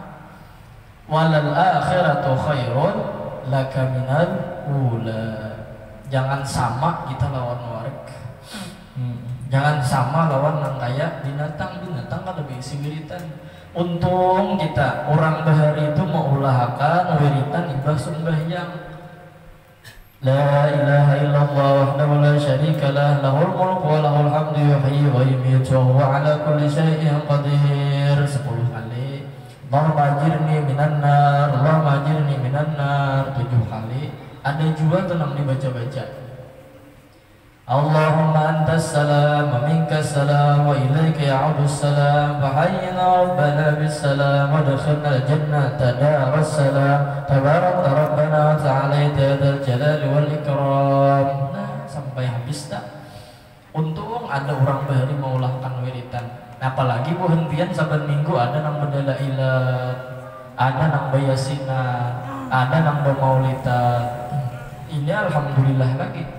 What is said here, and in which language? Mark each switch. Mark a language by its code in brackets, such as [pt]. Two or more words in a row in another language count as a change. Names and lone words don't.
[ar] وللآخرة خير لك من الأولى. [bjn] Jangan sama kita lawan warek. Jangan sama lawan nang kaya binatang kan lebih isi wiritan. Untung kita orang bahari itu mengulahakan wiritan ibah sembahyang. [ar] لا إله إلا الله وحده لا شريك له، له الملك وله الحمد يحيي ويميت وهو على كل شيء قدير. 10 kali. اللهم أجرني من النار، اللهم أجرني من النار 7 kali. [bjn] Ada juga tuh nang dibaca-baca. [ar] اللهم أنت السلام ومنك السلام وإليك يعود السلام وحينا ربنا بالسلام وأدخلنا الجنة دار السلام تباركت ربنا وتعالى يا ذا الجلال والإكرام. [bjn] Nah, sampai habis tak. Untung ada orang bahari maulahkan wiritan. Apalagi bu hentian saban minggu ada nang bedala ilat, ada nang bayasina, ada nang bermaulitan. Ini alhamdulillah lagi.